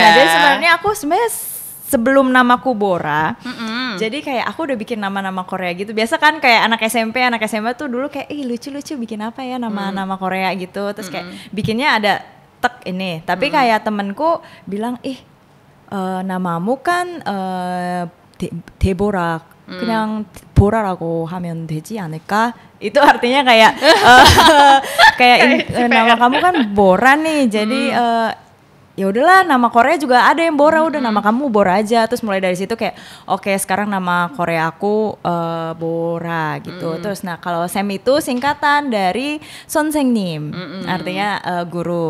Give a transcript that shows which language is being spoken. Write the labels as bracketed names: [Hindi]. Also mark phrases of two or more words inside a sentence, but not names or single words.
[Indonesian] Nah, jadi sebenarnya aku sebelum namaku Bora, jadi kayak aku udah bikin nama-nama Korea gitu. Biasa kan kayak anak SMA tuh dulu kayak lucu-lucu bikin apa ya nama-nama Korea gitu. Terus kayak bikinnya ada tek ini. Tapi kayak temenku bilang, namamu kan Deborah. [Korean] 그냥 보라라고 하면 되지 않을까? [Indonesian] Itu artinya kayak nama kamu kan Bora nih. Jadi ya udahlah nama Korea juga ada yang Bora, udah nama kamu Bora aja. Terus mulai dari situ kayak oke, sekarang nama Korea aku Bora gitu. Terus nah kalau Sem itu singkatan dari 선생님, artinya guru.